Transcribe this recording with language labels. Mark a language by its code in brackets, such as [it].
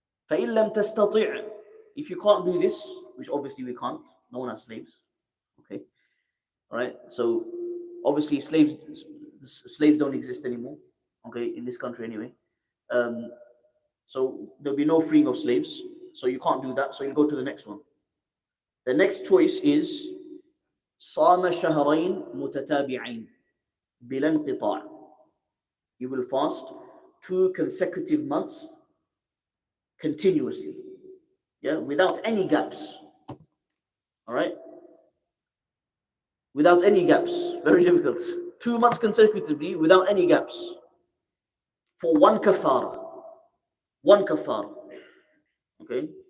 [ar] فإن لم تستطع, [en] if you can't do this, which obviously we can't, no one has slaves, okay, all right, so obviously slaves don't exist anymore, okay, in this country anyway. So there'll be no freeing of slaves, so you can't do that, so you go to the next one. The next choice is [ar] صام شهرين متتابعين بلا انقطاع. [en] You will fast 2 consecutive months continuously, yeah, without any gaps. All right, without any gaps. Very difficult. 2 months consecutively without any gaps for one kafara. One kafara. Okay.